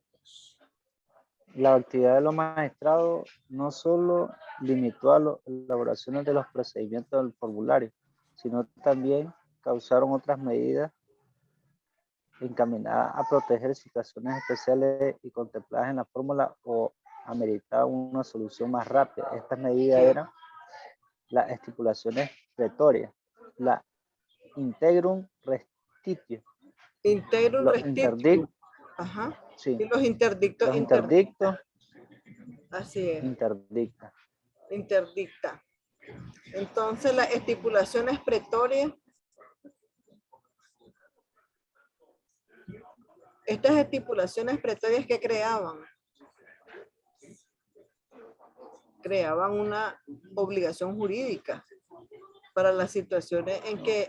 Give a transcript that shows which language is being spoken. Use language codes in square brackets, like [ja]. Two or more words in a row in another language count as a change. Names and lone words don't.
[es] La actividad de los magistrados no solo limitó a las elaboraciones de los procedimientos del formulario, sino también causaron otras medidas encaminadas a proteger situaciones especiales y contempladas en la fórmula o ameritaban una solución más rápida. Estas medidas eran las estipulaciones pretorias, la [la] integrum restitio, [es] Integrum los restitutum. interdictos, Ajá. sí, Y los interdictos los interdictos, Así es, interdicta. interdicta. Entonces, las estipulaciones pretorias, estas estipulaciones pretorias que creaban una obligación jurídica para las situaciones en que,